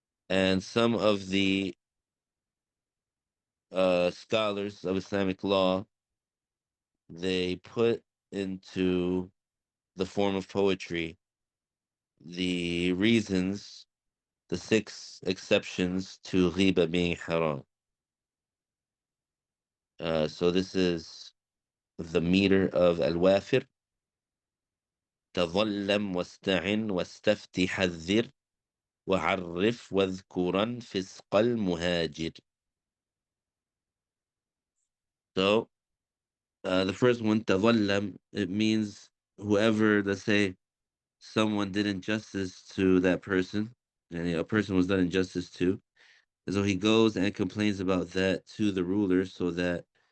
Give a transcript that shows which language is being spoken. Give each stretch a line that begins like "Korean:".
English: And some of the scholars of Islamic law, they put into the form of poetry the reasons, the six exceptions to ghiba being haram. So this is the meter of Al-Wafir.
Arabic: تظلم واستعن واستفتي حذر وعرف واذكرا فسق المهاجر.
English: So the first one, تظلم, it means whoever, let's say, someone did injustice to that person, and a person was done injustice to, and so he goes and complains about that to the ruler so that